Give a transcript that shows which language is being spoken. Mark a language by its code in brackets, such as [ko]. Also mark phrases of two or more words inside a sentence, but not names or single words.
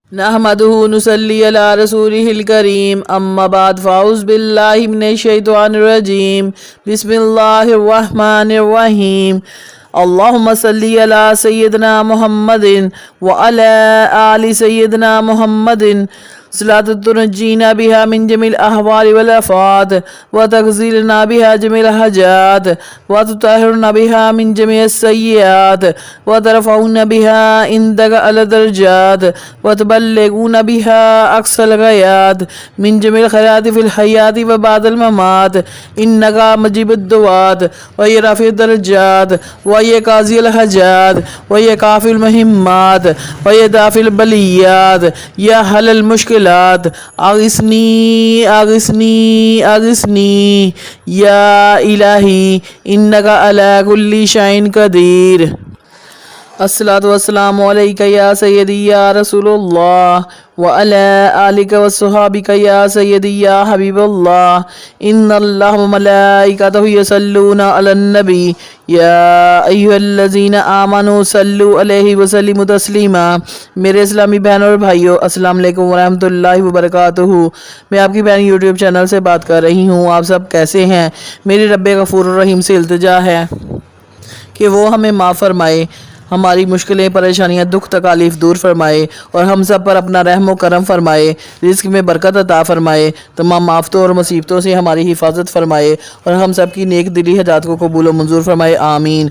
[ar] نحمده نصلي على رسوله الكريم أما بعد فأعوذ بالله من الشيطان الرجيم بسم الله الرحمن الرحيم اللهم صل على سيدنا محمد وعلى آل سيدنا محمد صلاة تنجينا بها من جميع الأهوال والآفات وتقضي لنا بها جميع الحاجات وتطهرنا بها من جميع السيئات وترفعنا بها عندك أعلى الدرجات وتبلغنا بها أقصى الغايات من جميع الخيرات في الحياة وبعد الممات إنك مجيب الدعوات ويا رفيع الدرجات ويا قاضي الحاجات ويا كافي المهمات ويا دافع البليات يا حلال المشكلات أغثني أغثني أغثني يا إلهي إنك على كل شيء قدير. الصلاة والسلام عليك يا سيدي يا رسول الله وعلى آلك وأصحابك يا سيدي يا حبيب الله إن الله وملائكته يصلون على النبي يا أيها الذين آمنوا صلوا عليه وسلموا تسليما. [ur] میرے اسلامی بہنوں اور بھائیوں, [ar] السلام عليكم ورحمة الله وبركاته. [ur] میں آپ کی بہن یوٹیوب چینل سے بات کر رہی ہوں. آپ سب کیسے ہیں? میرے ربِ غفور رحیم سے التجا ہے کہ وہ ہمیں معاف فرمائے، ہماری مشکلیں پریشانیاں دکھ تکالیف دور فرمائے اور ہم سب پر اپنا رحم و کرم فرمائے، رزق میں برکت عطا فرمائے، تمام آفتوں اور مصیبتوں سے ہماری حفاظت فرمائے اور ہم سب کی نیک دلی حاجات کو قبول و منظور فرمائے، آمین.